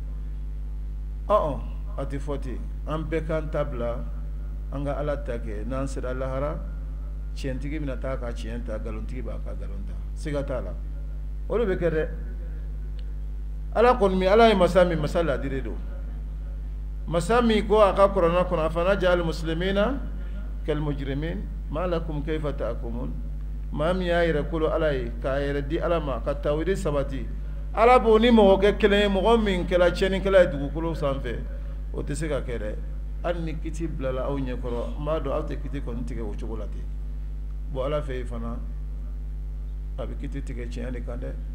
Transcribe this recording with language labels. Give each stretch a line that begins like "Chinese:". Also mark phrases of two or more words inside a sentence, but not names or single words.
Bambara: a tɛ fɔ ten an bɛɛ k'an ta bila an ka ala ta kɛ n'an sera lahara tiɲɛtigi bɛna taa ka tiɲɛ ta nkalontigi b'a ka nkalon ta siga t'a la o de bɛ kɛ dɛ ala kɔni min ala ye masa min masa ladire don masa min ko a ka kuranɛ kɔnɔ
Arabic: أفنجعل المسلمين كالمجرمين ما لكم كيف تحكمون
Bambara: maa min y'a yɛrɛ kolo ala ye k'a yɛrɛ di ala ma ka tawhidi sabati ala b'o ni mɔgɔ kɛ kelen ye mɔgɔ min kɛra tiɲɛnikɛla ye dugukolo sanfɛ o tɛ se ka kɛ dɛ hali ni kiti bilala aw ɲɛkɔrɔ n b'a dɔn aw tɛ kiti kɔni tigɛ o cogo la ten bon ala fɛ yen fana a bɛ kiti tigɛ tiɲɛ de kan dɛ